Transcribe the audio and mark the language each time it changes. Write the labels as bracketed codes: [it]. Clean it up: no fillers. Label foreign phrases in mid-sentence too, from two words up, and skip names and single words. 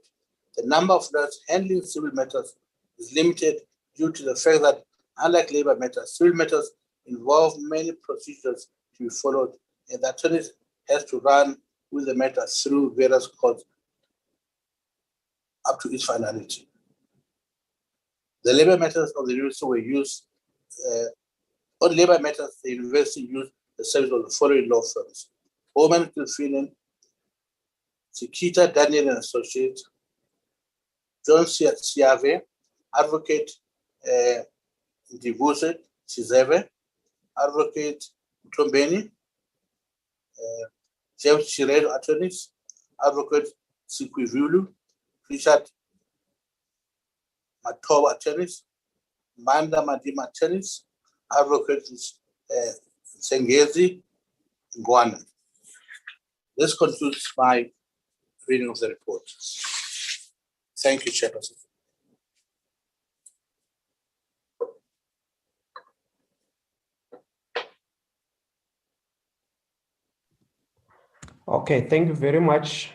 [en] The number of lawyers handling civil matters is limited due to the fact that, unlike labor matters, civil matters involve many procedures to be followed, and the attorney has to run with the matter through various courts up to its finality. The labor matters of the university were used. On labor matters, the university used the service of the following law firms: Bowman Kilfinen, Sikita Daniel and Associates, John Siave, Advocate Ndivuse Chizeve, Advocate Mtombeni, James Chiredo Attorneys, Advocate Sikwivulu, Richard Matoba Attorneys, Manda Madima Attorneys, Advocate Sengezi Ngwana. This concludes my reading of the report. Thank you, Chairperson. Okay, thank you very much.